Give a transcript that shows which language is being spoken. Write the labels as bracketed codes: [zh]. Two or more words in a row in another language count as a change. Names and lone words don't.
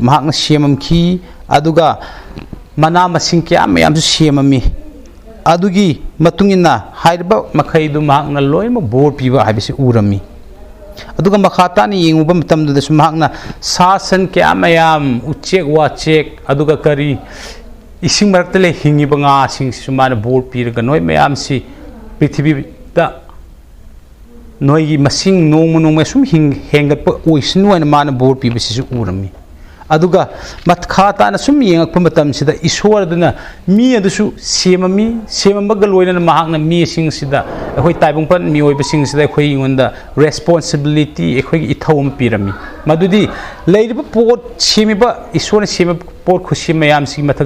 [mni] mahakna siamam ki aduga mana masing kya mayam su siamami adugi matungina hairba makhaidu mahakna loima bor piba habisi urami aduga makhata ni yenguba matamdu da sumahakna sasan kya mayam uchek wachek aduga kari ising marakta le hingiba nga sing sumana bor piraga noi mayam si prithibi da noi masing nong sum hengat pa oisnu ana mana bor piba sisu urami aduga matkata na sum yengak pamatam sida Ishwar aduna mi adusu semami semamaga loina mahakna mi sing sida akhoi taibang pan mi oiba sing sida akhoi ingonda responsibility akhoi ithawm pirami madudi leiriba pot semiba Ishwar sema pot khushi mayam sing mathak